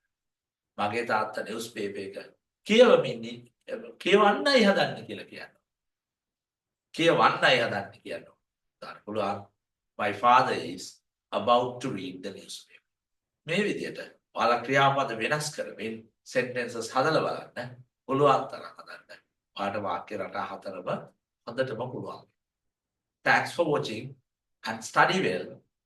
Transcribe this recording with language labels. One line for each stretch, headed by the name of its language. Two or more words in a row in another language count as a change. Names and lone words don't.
Sinhala: මගේ තාත්තා නිවුස් පේපර් එක කියවන්නයි හදන්නේ කියලා කියනවා. කියවන්නයි හදන්නේ කියනවා. ගන්න පුළුවන්.
English: My father is about to read the newspaper.
Sinhala: මේ විදිහට ඔයාලා ක්‍රියාපද වෙනස් කරමින් sentences හදලා බලන්න. පුළුවන් තරම් හදන්න. ඔයාලට වාක්‍ය රටා හතරම හොඳටම පුළුවන්.
English: Thanks for watching and study well.